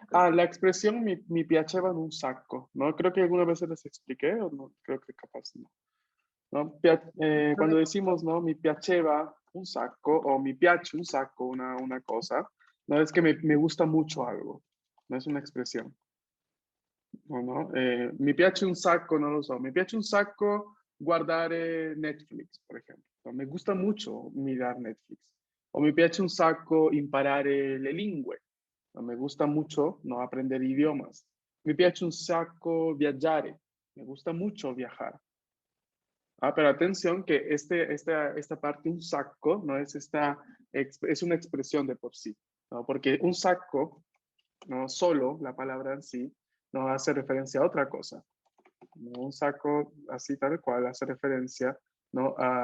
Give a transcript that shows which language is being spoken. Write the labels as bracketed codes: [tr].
[es] Ah, la expresión [it] mi piaceva in un sacco, [es] ¿no? Creo que alguna vez les expliqué, o no, creo que capaz no. ¿No? Cuando decimos, ¿no? [it] Mi piaceva un sacco, o mi piace un sacco, una cosa, [es] no es que me gusta mucho algo, no es una expresión. No? [it] Mi piace un sacco, non lo so, mi piace un sacco guardare Netflix, per esempio. [es] No, me gusta mucho mirar Netflix. [it] O mi piace un sacco imparare le lingue. [es] No, me gusta mucho no aprender idiomas. [it] Mi piace un sacco viaggiare. [es] Me gusta mucho viajar. Ah, pero atención que esta parte, un sacco, no es es una expresión de por sí, ¿no? Porque un sacco, no solo la palabra en sí, no hace referencia a otra cosa. ¿No? Un saco así tal cual hace referencia, ¿no?